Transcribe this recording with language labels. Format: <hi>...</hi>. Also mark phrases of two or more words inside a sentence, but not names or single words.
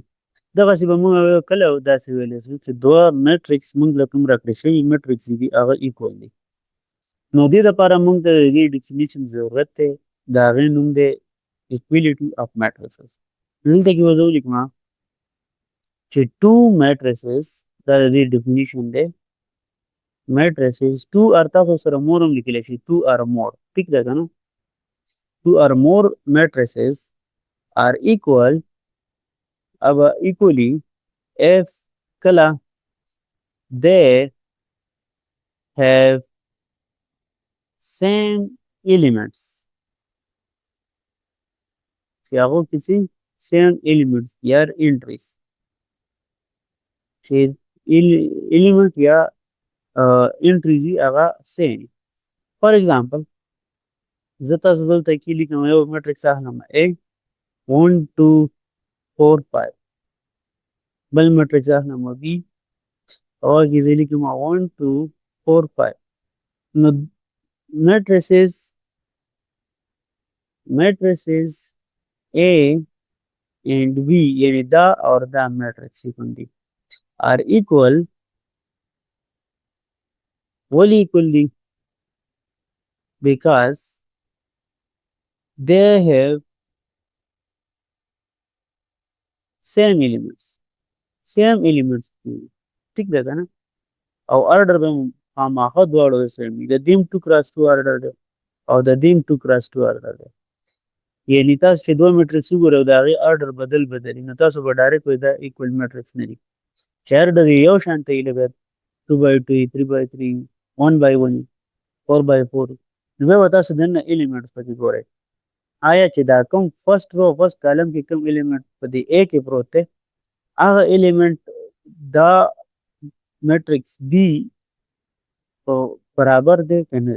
<ps>دغسې به موږ کله داسې ویلی شو چې دوه میټرکس موږ له کوم راکړې شوي میټرکس دي هغه equal دي. نو دې دپاره موږ ته د دې ډیفینیشن ضرورت دی. د هغې نوم دی</ps> <en>equality of matrices.</en> <ps>دلته کې به زه ولیکم چې</ps> <en>two matrices</en> <ps>دا د دې ډیفینیشن دی.</ps> <en>matrices two or</en> <ps>تاسو سره</ps> <en>more</en> <ps>هم لیکلی شي</ps> <en>2 or more.</en> <ps>ټیک ده که نه؟</ps> <en>2 or more matrices are equal equally if kala they have same elements.</en> <ps>چې هغو کې چې</ps> <en>same elements</en> <ps>یا entries چې element یا entries دي هغه same.</ps> <en>for example</en> <ps>زه تاسو دلته کې لیکم یو میټرکس اخلم A 1 2 4 5 بل میټرکس اخلم B او هغې زه لیکم 1 2 4 5. نو</ps> <en>matrices A and B</en> <ps>یعنې دا او دا میټرکس کوم دي</ps> <en>are equal.</en> <ps>ولې equal دي؟</ps> <en>because they have same elements.</en> <ps>ټیک ده که نه؟ او order به خامخا دواړو سیم وي. د دیم</ps> <en>2 cross 2 order</en> <ps>دی او د دیم</ps> <en>2 cross 2 order</en> <ps>دی. یعنې تاسو چې دوه میټرکس وګورئ او د هغې order بدل وي نو تاسو به ډایرکټ وایئ دا equal میټرکس نه دي. چې order یې یو شانته وي لکه</ps> <en>2 by 2 3 by 3 1 by 1 4 by 4</en> <ps>نو بیا به تاسو دننه elements پکې ګورئ. آیا چې دا کوم</ps> <en>first row first column</en> <ps>کې کوم element په دې A کې پروت دی هغه element دا میټرکس B برابر دی که نه دی؟</ps>